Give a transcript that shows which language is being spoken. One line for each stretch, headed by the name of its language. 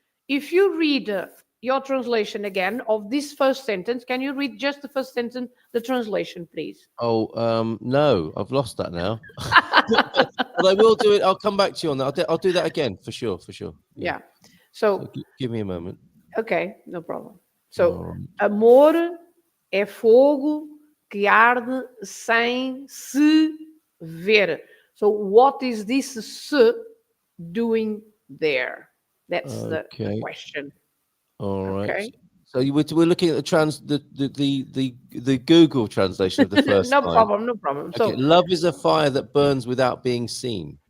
English: If you read your translation again of this first sentence, can you read just the first sentence, the translation, please? Oh, no, I've lost that now. but I will do it. I'll come back to you on that. I'll do that again for sure. Yeah. So So, give me a moment. okay, no problem. So, Um,
Portuguese: amor é fogo que arde sem se ver.
English: So, what is this se doing there? That's the Okay. question. All right. Okay. So we're looking at the Google translation of the first No line. problem, no problem. Okay. So, Love is a fire that burns without being seen.